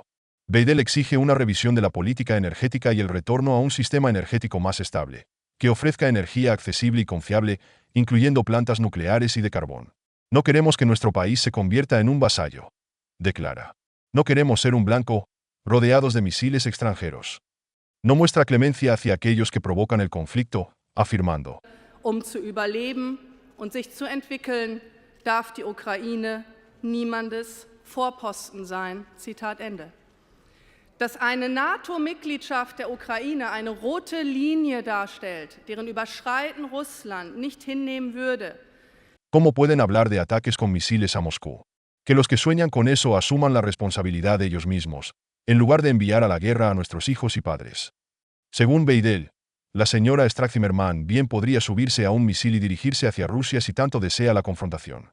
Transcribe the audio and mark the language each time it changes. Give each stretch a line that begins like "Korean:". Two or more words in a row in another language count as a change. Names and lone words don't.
Spanish: Weidel exige una revisión de la política energética y el retorno a un sistema energético más estable, que ofrezca energía accesible y confiable, incluyendo plantas nucleares y de carbón. No queremos que nuestro país se convierta en un vasallo, declara. No queremos ser un blanco, rodeados de misiles extranjeros. No muestra clemencia hacia aquellos que provocan el conflicto, afirmando:
German: zu überleben und sich zu entwickeln, darf die Ukraine niemandes Vorposten sein. Zitat Ende. Dass eine NATO-Mitgliedschaft der Ukraine eine rote Linie darstellt, deren Überschreiten Russland nicht hinnehmen würde.
Spanish: ¿Cómo pueden hablar de ataques con misiles a Moscú? Que los que sueñan con eso asuman la responsabilidad de ellos mismos, en lugar de enviar a la guerra a nuestros hijos y padres. Según Weidel, la señora Strack-Zimmermann bien podría subirse a un misil y dirigirse hacia Rusia si tanto desea la confrontación.